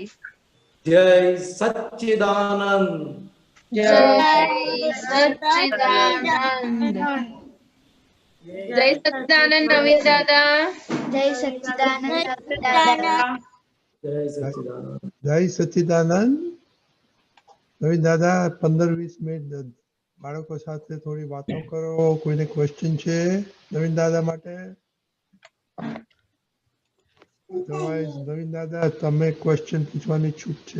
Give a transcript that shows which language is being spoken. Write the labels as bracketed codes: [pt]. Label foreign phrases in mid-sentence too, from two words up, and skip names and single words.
[sa] जय सच्चिदानंद जय सच्चिदानंद। जय सच्चिदानंद नवीन दादा। जय सच्चिदानंद जय सच्चिदानंद જય સચ્ચિદાનંદ. [gu] નવીન દાદા 15-20 મિનિટ બાળકો સાથે થોડી વાતો કરો. કોઈને ક્વેશ્ચન છે નવીન દાદા માટે? નવીન દાદા તમે ક્વેશ્ચન પૂછવાની છૂટ છે.